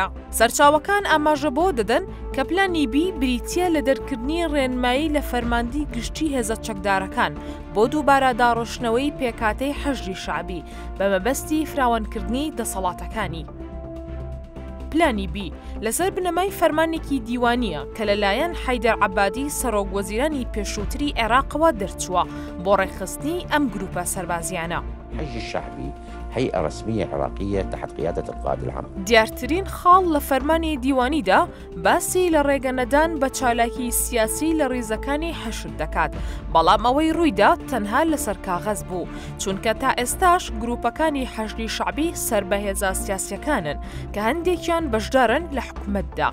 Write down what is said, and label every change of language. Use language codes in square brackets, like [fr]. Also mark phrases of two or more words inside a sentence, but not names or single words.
[ckb] سەرچاوەکان ئاماژە بۆ دەدەن کە پلانی بی بریتیە لە دەرکردنی ڕێنمایی لە فەرماندی گشتی هێزە چەکدارەکان بۆ دووبارە داڕۆشتنەوەی پێکاتەی حەشدی شعبی بە مەبەستی فراوانکردنی دەسەڵاتەکانی. پلانی بی لەسەر بنەمای فەرمانێکی دیوانیە کە لەلایەن حەیدەر عەبادی سەرۆک وەزیرانی پێشووتری عێراقەوە دەرچووە بۆ ڕێکخستنی ئەم گروپە سەربازیانە. [ar] الحشد الشعبي هيئة رسمية عراقية تحت قيادة القائد العام. [ckb] دیارترین خاڵ لە فەرمانی دیوانیدا باسی لە ڕێگەنەدان بە چالاکی سیاسی لە ڕێزەکانی حەشد دەکات، بەڵام ئەوەی ڕوویدا تەنها لەسەر کاغەز بوو، چونکە تا ئێستاش گروپەکانی حەشدی شعبی سەربەهێزە سیاسیەکانن کە هەندێکیان بەشدارن لە حکومەتدا.